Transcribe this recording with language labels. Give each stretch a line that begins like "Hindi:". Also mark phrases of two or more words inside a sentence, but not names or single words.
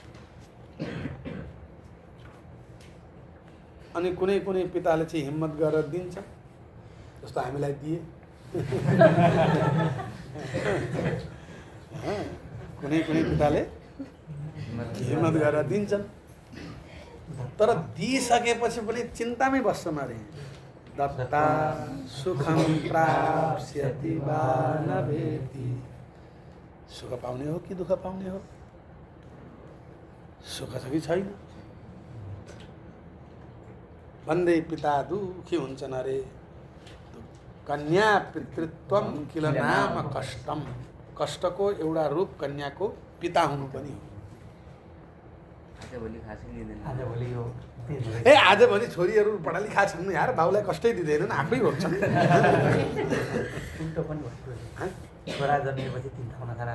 Nepali: अनि कुनै कुनै पिताले चाहिँ हिम्मत गरेर दिन्छ, जस्तो हामीलाई दिए। कुनै कुनै पिताले हिम्मत गरेर दिन्छन्, तर दिइसकेपछि पनि चिन्तामै बस्छ मारे।
Sanskrit: दत्ता सुखं प्राप्स्यति वा न वेति।
Nepali: सुख पाउने हो कि दुःख पाउने हो, सुख छ कि छैन भन्दै पिता दुखी हुन्छन्।
Sanskrit: अरे कन्या पितृत्वम किल नाम कष्टम।
Nepali: कष्टको एउटा रूप कन्याको पिता हुनु पनि हो। ए आजभोलि छोरीहरू पढा लेखा छन् यार, बाउलाई कष्टै दिँदैनन्, आफै भन्छन्। छोरा जन्मिएपछि 3 ठाउँमा खाना